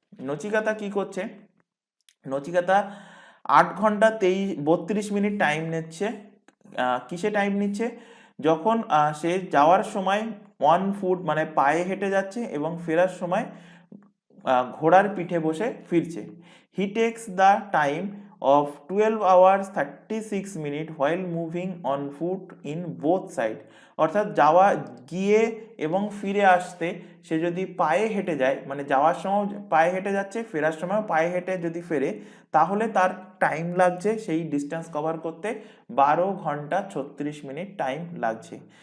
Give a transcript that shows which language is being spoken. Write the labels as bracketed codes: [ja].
[bn] নচিকেতা কি করছে, নচিকেতা 8 ঘন্টা 32 মিনিট টাইম নিচ্ছে। কিসে টাইম নিচ্ছে, যখন সে যাওয়ার সময় 1 ফুট মানে পায়ে হেঁটে যাচ্ছে এবং ফেরার সময় ঘোড়ার পিঠে বসে ফিরছে। [en] He takes the time of 12 hours 36 minutes while moving on foot in both side। [bn] অর্থাৎ যাওয়া গিয়ে এবং ফিরে আসতে সে যদি পায়ে হেঁটে যায়, মানে যাওয়ার সময় পায়ে হেঁটে যাচ্ছে, ফেরার সময় পায়ে হেঁটে যদি ফেরে, তাহলে তার টাইম লাগছে সেই ডিস্টেন্স কভার করতে 12 ঘন্টা 36 মিনিট টাইম লাগছে।